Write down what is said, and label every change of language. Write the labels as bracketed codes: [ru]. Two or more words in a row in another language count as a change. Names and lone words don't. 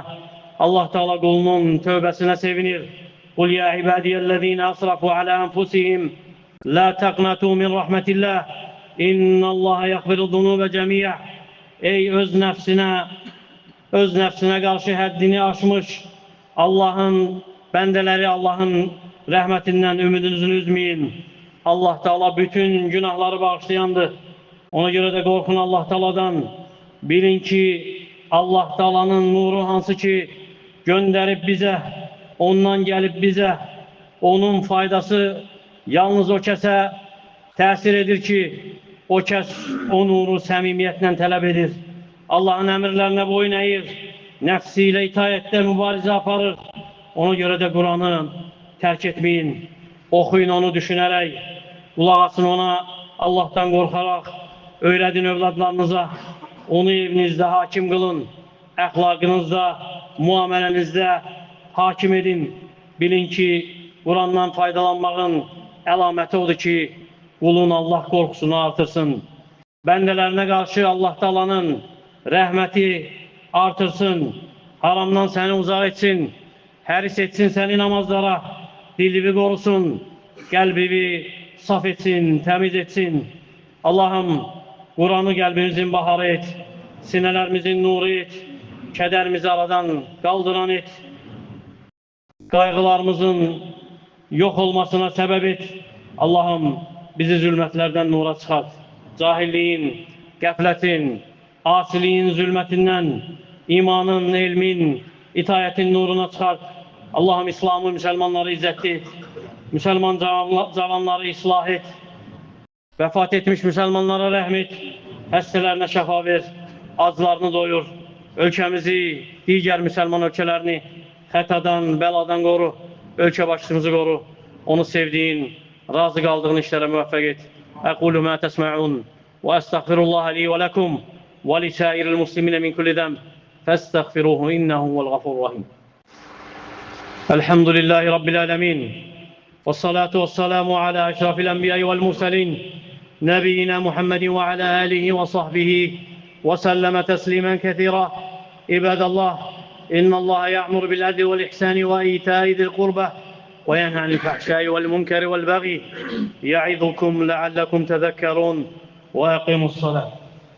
[az] Allah Teala qulunun tövbəsinə sevinir. [ar] قل يا عبادي الذين أسرفوا على أنفسهم لا تقنطوا من رحمة الله. إن الله يغفر الذنوب جميعا. [az] Ey öz nəfsinə qarşı həddini aşmış Allah'ın bəndeləri, Allah'ın rəhmətindən ümidinizi üzməyin. Allah Teala bütün günahları bağışlayandır. [tr] Ona göre de korkun Allah Teala'dan. [az] Bilin ki Allah Teala'nın nuru hansı ki [tr] gönderip bize, ondan gelip bize, [az] onun faydası yalnız o kəsə təsir edir ki, o kəs o nuru səmimiyyətlə tələb edir. Allah'ın əmrlərinə boyun əyir, nəfsiyle itaətdə mübarizə aparır. [tr] Ona göre de Kur'an'ı terk etmeyin. Okuyun onu düşünerek, kulak asın ona Allah'tan korkarak, öğretin evlatlarınıza, onu evinizde hakim kılın, əxlaqınızda, muamelenizde hakim edin. [az] Bilin ki, Kur'an'dan faydalanmağın əlaməti odur ki, qulun Allah qorxusunu artırsın. Bəndələrinə qarşı Allah Taalanın rəhməti artırsın. Haramdan səni uzaq etsin. Həris etsin səni namazlara. Dilini qorusun. Qəlbini saf etsin, təmiz etsin. Allah'ım, Kur'an'ı qəlbimizin baharı et. Sinələrimizin nuru et. Kədərimizi aradan qaldıran et. Qaygılarımızın [tr] yok olmasına sebep [az] et. Allah'ım, bizi zülmətlərdən nura çıxart. Cahilliğin, qəflətin, asiliğin zülmətindən, imanın, elmin, itaətin nuruna çıxart. Allah'ım, İslam'ı, Müslümanları izzət et. Müslüman cavanları ıslah et. Vəfat etmiş Müslümanlara rəhm et. Həstələrinə şəfa ver. Aclarını doyur. Ölkəmizi, digər Müslüman ölkələrini xətadan, bəladan qoru. Ölkə başçımızı qoru. Onu sevdiğin, razı qaldığın işlərə müvəffəq et. [ar] أقول ما تسمعون وأستغفر الله لي ولكم ولسائر المسلمين من كل ذنب فاستغفروه إنه هو الغفور الرحيم. الحمد لله رب العالمين. والصلاة والسلام على أشرف الأنبياء والمرسلين نبينا محمد وعلى آله وصحبه وسلم تسليما كثيرا. عباد الله، إن الله يأمر بالعدل والإحسان وإيتاء ذي القربى وينهى عن الفحشاء والمنكر والبغي يعظكم لعلكم تذكرون وأقيموا الصلاة.